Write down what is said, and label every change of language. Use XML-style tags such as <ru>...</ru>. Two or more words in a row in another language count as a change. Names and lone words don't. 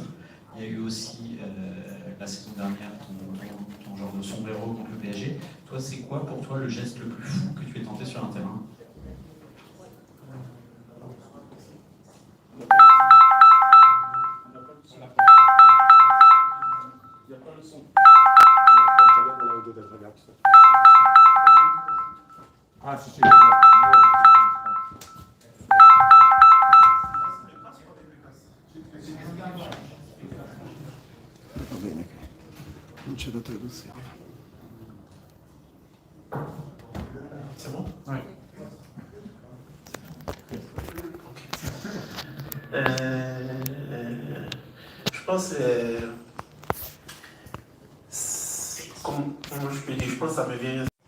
<fr>Il y a eu aussi la saison dernière ton genre de sombrero contre le PSG. Toi, c'est quoi pour toi le geste le plus fou que tu aies tenté sur un terrain? Il n'y a pas le son.</fr> <it>Ah, sì, sì. Va bene, non c'è la traduzione.</it> <fr>C'est bon? Oui. Je pense, comment je peux dire, je pense que ça me vient.</fr>